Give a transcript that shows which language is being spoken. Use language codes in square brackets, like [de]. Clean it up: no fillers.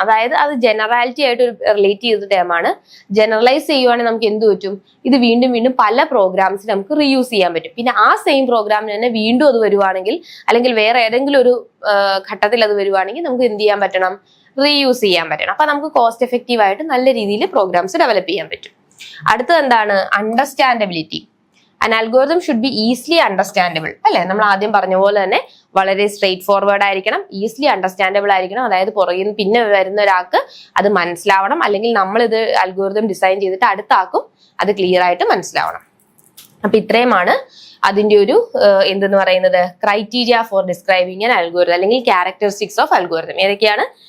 [ml] അതായത് അത് ജനറാലിറ്റി ആയിട്ട് ഒരു റിലേറ്റ് ചെയ്ത ടേമാണ്. ജനറലൈസ് ചെയ്യുവാണെങ്കിൽ നമുക്ക് എന്ത് പറ്റും, ഇത് വീണ്ടും വീണ്ടും പല പ്രോഗ്രാംസിൽ നമുക്ക് റീയൂസ് ചെയ്യാൻ പറ്റും. പിന്നെ ആ സെയിം പ്രോഗ്രാമിന് തന്നെ വീണ്ടും അത് വരുവാണെങ്കിൽ, അല്ലെങ്കിൽ വേറെ ഏതെങ്കിലും ഒരു ഘട്ടത്തിൽ അത് വരുവാണെങ്കിൽ നമുക്ക് എന്ത് ചെയ്യാൻ പറ്റണം, റീയൂസ് ചെയ്യാൻ പറ്റണം. അപ്പൊ നമുക്ക് കോസ്റ്റ് എഫക്റ്റീവ് ആയിട്ട് നല്ല രീതിയിൽ പ്രോഗ്രാംസ് ഡെവലപ്പ് ചെയ്യാൻ പറ്റും. അടുത്തത് എന്താണ്, understandability. [en] An algorithm should be easily understandable. [ml] അല്ലെ, നമ്മൾ ആദ്യം പറഞ്ഞ പോലെ തന്നെ വളരെ സ്ട്രെയിറ്റ് ഫോർവേഡ് ആയിരിക്കണം, ഈസിലി അണ്ടർസ്റ്റാൻഡബിൾ ആയിരിക്കണം. അതായത് പുറകിൽ പിന്നെ വരുന്ന ഒരാൾക്ക് അത് മനസ്സിലാവണം, അല്ലെങ്കിൽ നമ്മൾ ഇത് അൽഗോരിതം ഡിസൈൻ ചെയ്തിട്ട് അടുത്ത ആൾക്കും അത് ക്ലിയർ ആയിട്ട് മനസ്സിലാവണം. അപ്പൊ ഇത്രയുമാണ് അതിന്റെ ഒരു എന്തെന്ന് പറയുന്നത്, [en] criteria for describing an algorithm, [ml] അല്ലെങ്കിൽ [en] Characteristics of algorithm. [ml] ഏതൊക്കെയാണ്?